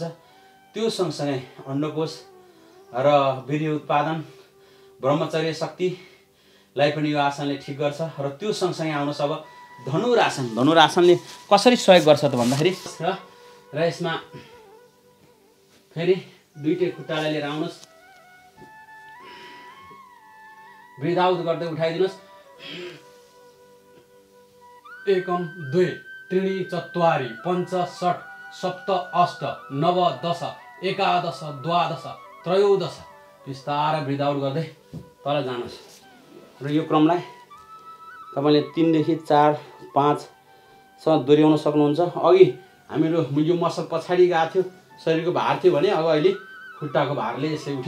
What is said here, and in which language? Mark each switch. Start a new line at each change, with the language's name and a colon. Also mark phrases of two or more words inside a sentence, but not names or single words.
Nepali: त्यो सँगसँगै अन्डकोश र वीर्य उत्पादन ब्रह्मचर्य शक्तिलाई पनि यो आसनले ठिक गर्छ। र त्यो सँगसँगै आउनुहोस् अब धनुरासन। धनुरासनले कसरी सहयोग गर्छ त भन्दाखेरि र यसमा फेरि दुईटै खुट्टालाई लिएर आउनुहोस्।
English: breathe out
Nepali: गर्दै उठाइदिनुहोस्।
Sanskrit: एकम दुई त्रीणि चत्वारि पञ्च षट् सप्त अष्ट नव दश एकादश द्वादश त्रयोदश।
Nepali: बिस्तारै
English: breathe out
Nepali: गर्दै तल जानुहोस् र यो क्रमलाई तपाईँले 3 देखि 4 5 सम्म दोहोऱ्याउन सक्नुहुन्छ। अघि हामीहरू यो मसल पछाडि गएको थियो शरीरको भार थियो भने अब अहिले खुट्टाको भारले यसले उठ्यो।